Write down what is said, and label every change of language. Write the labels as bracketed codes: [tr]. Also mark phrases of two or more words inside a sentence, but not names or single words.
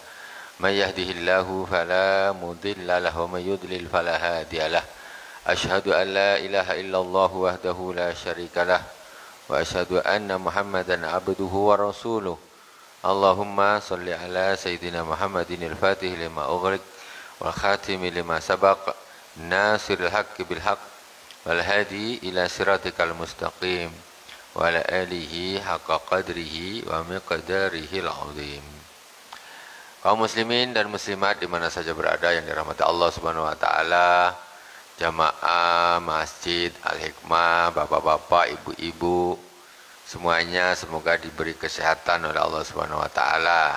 [ar] من يهده الله فلا مضل له ومن يضلل فلا هادي له. أشهد أن لا إله إلا الله وحده لا شريك له وأشهد أن محمدا عبده ورسوله. اللهم صل على سيدنا محمد الفاتح لما أغلق والخاتم لما سبق ناصر الحق بالحق والهادي إلى صراطك المستقيم وعلى آله حق قدره ومقداره العظيم. [id] Kaum muslimin dan muslimat di mana saja berada yang dirahmati Allah [ar] سبحانه وتعالى, [id] jamaah Masjid Al-Hikmah, bapak-bapak, ibu-ibu, semuanya semoga diberi kesehatan oleh Allah [ar] سبحانه وتعالى.